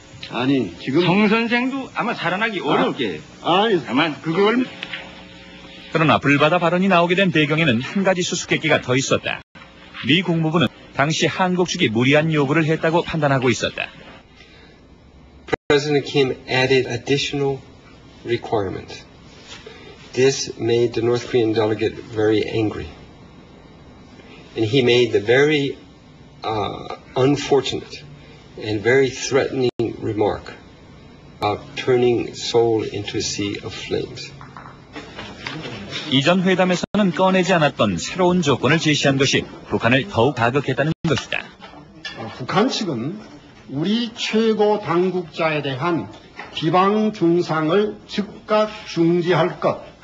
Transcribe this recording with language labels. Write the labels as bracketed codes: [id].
[ko] 아니, 지금. 성 선생도 아마 살아나기 어려울 게예요. 아니, 다만, 그걸. 그러나 불바다 발언이 나오게 된 배경에는 한 가지 수수께끼가 더 있었다. 미 국무부는 당시 한국 측이 무리한 요구를 했다고 판단하고 있었다. [en] President Kim added additional requirements. This made the North Korean delegate very angry. And he made the very unfortunate and very threatening remark about turning Seoul into a sea of flames. [ko] 이전 회담에서는 꺼내지 않았던 새로운 조건을 제시한 것이 북한을 더욱 자극했다는 것이다. 북한 측은 우리 최고 당국자에 대한 비방 중상을 즉각 중지할 것.